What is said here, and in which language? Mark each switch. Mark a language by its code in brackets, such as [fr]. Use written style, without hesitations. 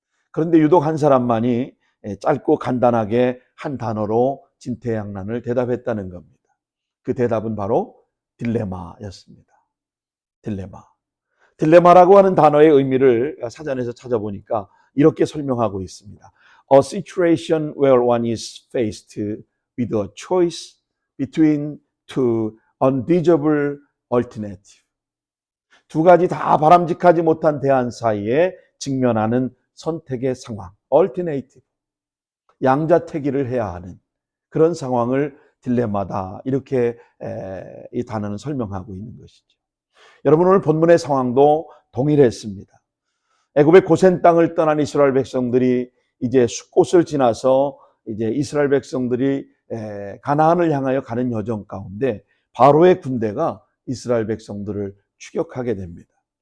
[ko] 그런데 유독 한 사람만이 짧고 간단하게 한 단어로 진퇴양난을 대답했다는 겁니다. 그 대답은 바로 딜레마였습니다. 딜레마. 딜레마라고 하는 단어의 의미를 사전에서 찾아보니까 이렇게 설명하고 있습니다. [en] A situation where one is faced with a choice between two undesirable alternatives. [ko] 두 가지 다 바람직하지 못한 대안 사이에 직면하는 선택의 상황, alternative. 양자택일을 해야 하는 그런 상황을 딜레마다 이렇게 이 단어는 설명하고 있는 것이죠. 여러분, 오늘 본문의 상황도 동일했습니다. 애굽의 고센 땅을 떠난 이스라엘 백성들이 이제 숫곳을 지나서 이제 이스라엘 백성들이 가나안을 향하여 가는 여정 가운데 바로의 군대가 이스라엘 백성들을 추격하게 됩니다.